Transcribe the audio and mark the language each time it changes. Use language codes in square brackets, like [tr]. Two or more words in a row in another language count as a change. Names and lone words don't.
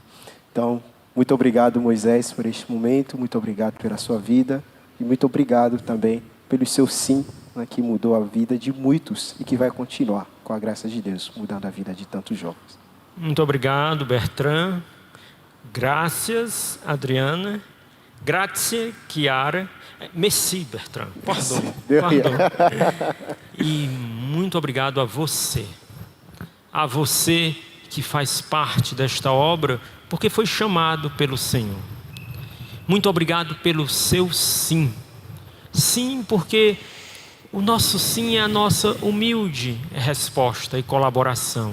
[pt] Então, muito obrigado, Moisés, por este momento, muito obrigado pela sua vida e muito obrigado também pelo seu sim, né, que mudou a vida de muitos e que vai continuar, com a graça de Deus, mudando a vida de tantos jovens. Muito obrigado, Bertrand. Graças, Adriana. [it] Grazie, Chiara. [pt] Merci, Bertrand. Pardon. E muito obrigado a você. A você que faz parte desta obra, porque foi chamado pelo Senhor. Muito obrigado pelo seu sim. Sim, porque o nosso sim é a nossa humilde resposta e colaboração.